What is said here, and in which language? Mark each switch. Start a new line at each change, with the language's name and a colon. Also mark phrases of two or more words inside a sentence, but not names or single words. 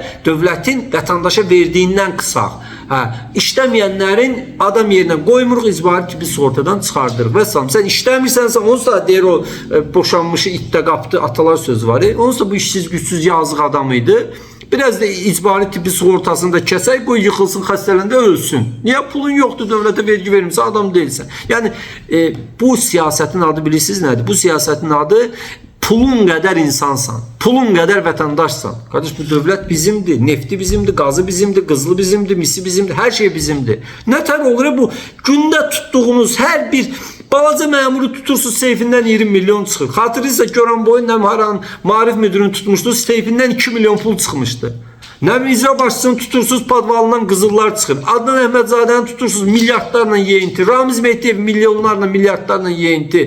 Azerbaijani: Dövlətin vətəndaşa verdiyindən qısaq. İşləməyənlərin adam yerinə qoymuruq, icbari tibbi sığortadan çıxardırıq və sən işləmirsənsə, onsuz da deyir o boşanmışı itdə qapdı, atalar sözü var. Onsuz da bu işsiz, gücsüz, yazıq adam idi. Biraz da icbari tibbi sığortasını da kəsək, bu yıxılsın, xəstələndə ölsün. Niyə? Pulun yoxdur, dövlətə vergi vermirsə, adam deyilsən. Yəni bu siyasətin adı bilirsiniz nədir? Bu siyasətin adı
Turkish: pulun kadar insansan, pulun kadar vatandaşsan. Kardeş, bu devlet bizimdi, nefti bizimdi, gazı bizimdi, kızılı bizimdi, misi bizimdi, her şey bizimdi.
Azerbaijani: Ne tər olur bu günde tuttuğunuz her bir balaca memuru tutursunuz, seyfinden 20 milyon çıxır. Xatırlayırsa Goranboyun Nəmharan Maarif müdürünü tutmuşdu, seyfinden 2 milyon pul çıxmışdı. Ne bileyim, icra başçısını tutursunuz, padvalından qızıllar çıxır. Adnan Əhmədzadəni tutursunuz, milyardlarla yeyinti. Ramiz Mehdiyev milyonlarla, milyardlarla yeyinti.